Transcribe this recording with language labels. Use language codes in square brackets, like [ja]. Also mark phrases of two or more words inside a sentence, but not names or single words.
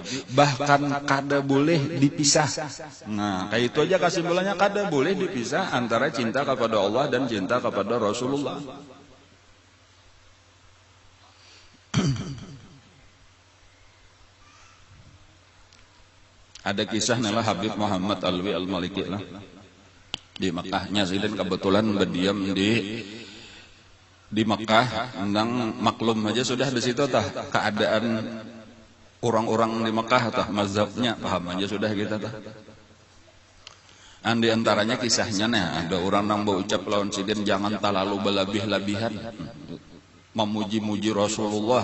[id] Bahkan kada boleh dipisah. Nah, kayak itu aja kesimpulannya, kada boleh dipisah antara cinta kepada Allah dan cinta kepada Rasulullah. Ada kisah nela Habib Muhammad Alwi Al-Maliki lah. Di Makkahnya Sidin kebetulan berdiam di Makkah, endang maklum aja sudah di situ tah keadaan orang-orang di Makkah tah mazhabnya paham aja sudah kita tah. Di antaranya kisahnya ada orang nang berucap lawan Sidin jangan terlalu berlebih-lebihan memuji-muji Rasulullah.